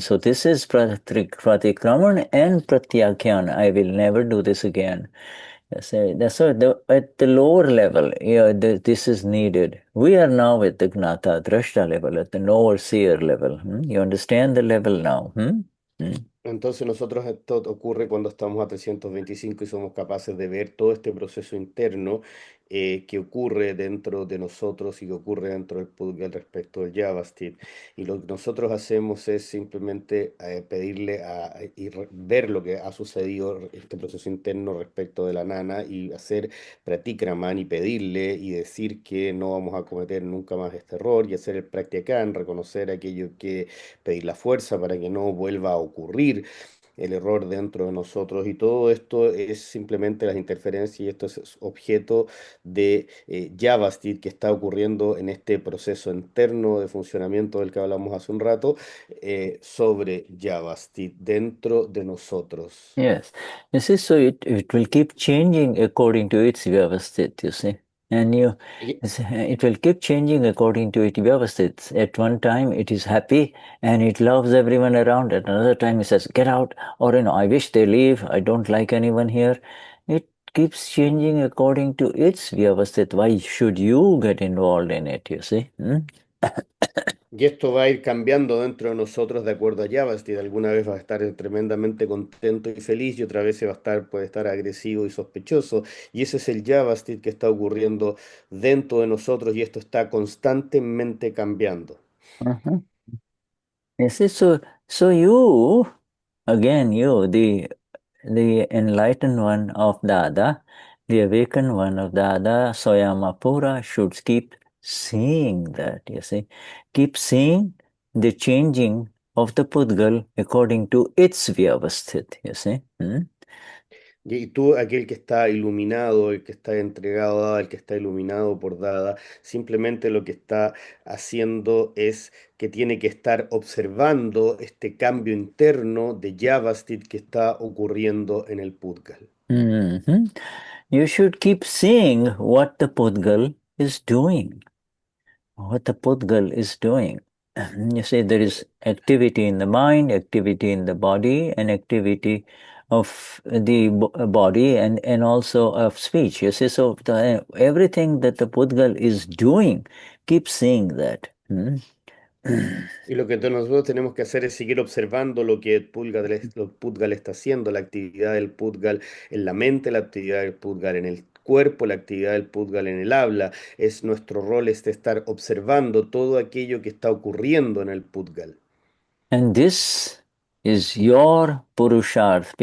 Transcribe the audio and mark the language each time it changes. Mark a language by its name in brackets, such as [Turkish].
[English] So this is pratikraman and pratyakyan. I will never do this again. So at the lower level, this is needed. We are now at the Gnata Drashta level, at the Knower-Seer level. You understand the level now? [Spanish] Entonces nosotros esto ocurre cuando estamos a 325 y somos capaces de ver todo este proceso interno que ocurre dentro de nosotros y que ocurre dentro del Pudgal respecto del Javastit. Y lo que nosotros hacemos es simplemente pedirle ver lo que ha sucedido, este proceso interno respecto de la nana y hacer pratikraman y pedirle y decir que no vamos a cometer nunca más este error y hacer el praktikan, reconocer aquello que pedir la fuerza para que no vuelva a ocurrir el error dentro de nosotros y todo esto es simplemente las interferencias y esto es objeto de Javastit que está ocurriendo en este proceso interno de funcionamiento del que hablamos hace un rato sobre Javastit dentro de nosotros. [English] Yes. You see, so it will keep changing according to its vyavasthit, you see. And it will keep changing according to its vyavasthit. At one time, it is happy and it loves everyone around. At another time, it says, get out, or, I wish they leave. I don't like anyone here. It keeps changing according to its vyavasthit. Why should you get involved in it, you see? [Spanish] Y esto va a ir cambiando dentro de nosotros de acuerdo a Javastit. Alguna vez va a estar tremendamente contento y feliz y otra vez puede estar agresivo y sospechoso. Y ese es el Javastit que está ocurriendo dentro de nosotros y esto está constantemente cambiando. Uh-huh. [English] You see, so you, again, the enlightened one of Dada, the awakened one of Dada, Soyamapura, should keep seeing that, you see. Keep seeing the changing of the Pudgal according to its Vyavasthit, you see. [Spanish] Y tú, aquel que está iluminado, el que está entregado a Dada, el que está iluminado por Dada, simplemente lo que está haciendo es que tiene que estar observando este cambio interno de Javastit que está ocurriendo en el Pudgal. Mm-hmm. [English] You should keep seeing what the Pudgal is doing. What the pudgal is doing. You see, there is activity in the mind, activity in the body, and activity of the body and also of speech. You see, so everything that the pudgal is doing, keep seeing that. [Spanish] Y lo que nosotros tenemos que hacer es seguir observando lo que el pudgal está haciendo, la actividad del pudgal en la mente, la actividad del pudgal en el cuerpo, la actividad del pudgal en el habla. Es nuestro rol es de estar observando todo aquello que está ocurriendo en el pudgal. [English] And this is your Purusharth.